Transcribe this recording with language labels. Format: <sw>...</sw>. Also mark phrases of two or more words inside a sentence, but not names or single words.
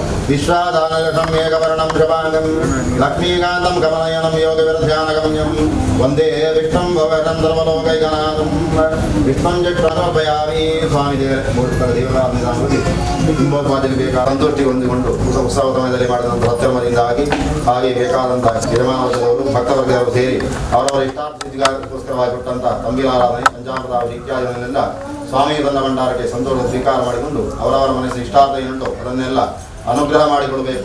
<sa>विश्वादानयशं मेघवर्णं शपाङ्गं लक्ष्मीकान्तं कमलयनं योगविरध्यानगम्यं वन्दे विष्णुं भवनं सर्वलोकैकनाथं विष्णुं समर्पयामि स्वामी</sa> <kn>ದೇವರಾಧನೆ ಕುಂಭೋಪಾದಿಗೆ ಬೇಕಾದ ಸಂತುಷ್ಟಿ ಹೊಂದಿಕೊಂಡು ಉತ್ಸವ ಸಮಯದಲ್ಲಿ ಮಾಡಿದಂಥ ಸತ್ಕರ್ಮದಿಂದಾಗಿ ಹಾಗೆ ಬೇಕಾದಂತಹ ಯಜಮಾನವರು ಭಕ್ತವರ್ಗದವರು ಸೇರಿ ಅವರವರ ಇಷ್ಟಾರ್ಥಿಗೋಸ್ಕರವಾಗಿ ಕೊಟ್ಟಂಥ ತಂಬಿಲಾರಾಧನೆ ಪಂಚಾಮೃತ ಇತ್ಯಾದಿಗಳನ್ನೆಲ್ಲ ಸ್ವಾಮಿ ತನ್ನ ಭಂಡಾರಕ್ಕೆ ಸಂತೋಷ ಸ್ವೀಕಾರ ಮಾಡಿಕೊಂಡು ಅವರವರ ಮನಸ್ಸು ಇಷ್ಟಾರ್ಥ ಏನುಂಟು ಅದನ್ನೆಲ್ಲ ಅನುಗ್ರಹ ಮಾಡಿಕೊಡಬೇಕು.</kn>